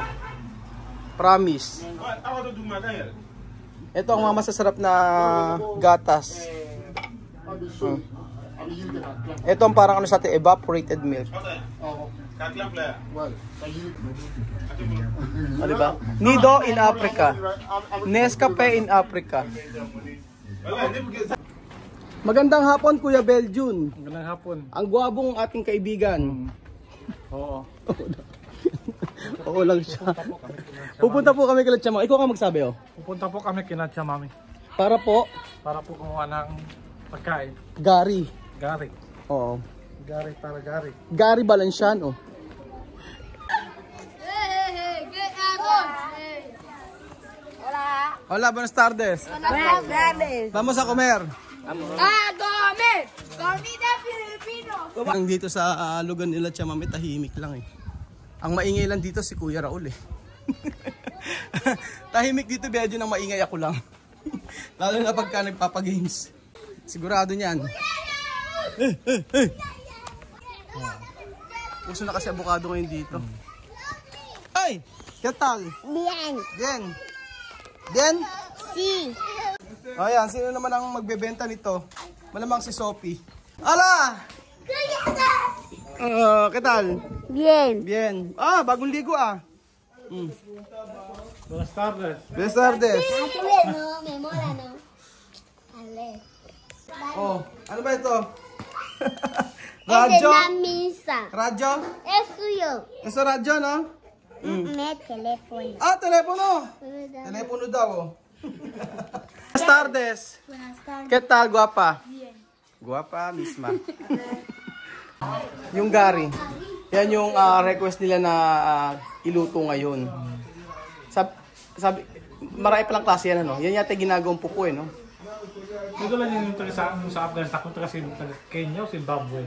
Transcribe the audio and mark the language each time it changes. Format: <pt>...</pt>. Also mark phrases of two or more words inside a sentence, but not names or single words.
<en>Promise.</en> <tl>Ito ang mga masasarap na gatas. Ito ang parang ano sa atin,</tl> <en>evaporated milk.</en> <tl>O, diba?</tl> <en>Nido in Africa. Nescafe in Africa.</en> <tl>Magandang hapon Kuya Beljun. Magandang hapon. Ang gwabong ating kaibigan. Oo. Oo lang siya. Pupunta po kami kila Chamame. Ikaw ka magsabi oh. Pupunta po kami kina Chamame. Para po kumuha ng pagkain. Gari. Gari. Oo. Gari para gari. Gary Valenciano.</tl> <es>Hola. Hola, buenas tardes. Buenas tardes. Vamos a comer. A comer. Comida Filipino.</es> <tl>Ang dito sa lugar nila Chamame, tahimik lang eh. Ang maingay lang dito si Kuya Raul eh. Tahimik dito, medyo nang maingay ako lang. Lalo na pagka nagpapagames. Sigurado niyan. Puso na kasi abukado ngayon dito. Ay!</tl> <es>¿Qué tal? Bien. Bien. Bien? Sí.</es> <tl>Ayan, sino naman ang magbebenta nito? Malamang si Sophie. Ala!</tl> <es>¿Qué tal? Bien. Bien.</es> <tl>Ah, bagong ligo ah.</tl> <es>Buenas tardes. Buenas tardes. No, me mola, no. Ale.</es> <tl>Oh, ano ba ito?</tl> <es>Es de</es> <tl>Radyo?</tl> <es>la misa.</es> <tl>Radyo?</tl> <es>Es suyo. Eso radyo, no? Me teléfono.</es> <tl>Ah, telepono. Telepono daw.</tl> <es>Oh. Buenas tardes. Buenas tardes. ¿Qué tal, guapa? Bien. Guapa misma.</es> <tl>Yung gari. Yan yung request nila na iluto ngayon. Sabi, marami palang klase yan, ano? Yan yata ginagawang pupo, eh, no? Dito lang yung sa Afghanistan, kung taga Kenya o Zimbabwe.</tl>